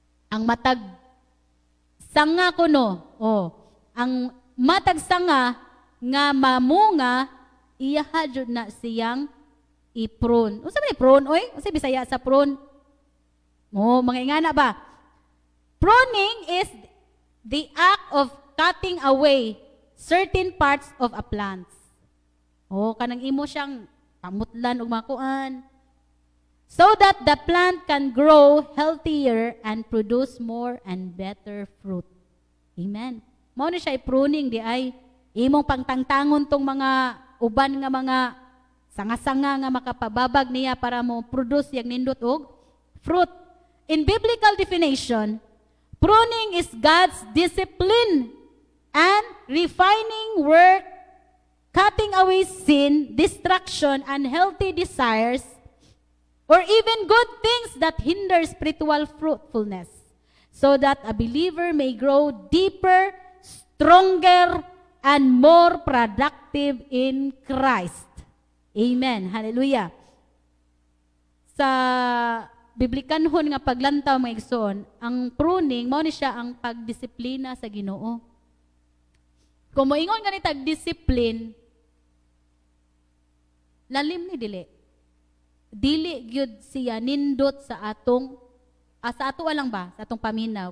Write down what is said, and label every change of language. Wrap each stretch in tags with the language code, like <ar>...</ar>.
<ceb>Ang matag sanga kuno, ang matag sanga nga mamunga, iya jud na siyang i-prune. Unsa man i-prune, oy? Unsa Bisaya sa prune? Mga ingana ba?</ceb> <en>Pruning is the act of cutting away certain parts of a plant.</en> <ceb>Kanang imo siyang pamutlan og makuan,</ceb> <en>so that the plant can grow healthier and produce more and better fruit. Amen.</en> <ceb>Mao ni siya i-pruning di ay imong pangtangtangon tong mga uban nga mga sanga-sanga nga makapababag niya para mo produce yang nindot og fruit.</ceb> <en>In biblical definition, pruning is God's discipline and refining work, cutting away sin, distraction, unhealthy desires, or even good things that hinder spiritual fruitfulness, so that a believer may grow deeper, stronger, and more productive in Christ. Amen. Hallelujah.</en> <ceb>Sa Biblikanhon nga paglantaw mga igsoon, ang pruning mao ni siya ang pagdisiplina sa Ginoo. Kung moingon ganit tag discipline, lalim ni dili gyud siya nindot sa atong sa ato lang ba sa atong paminaw.</ceb>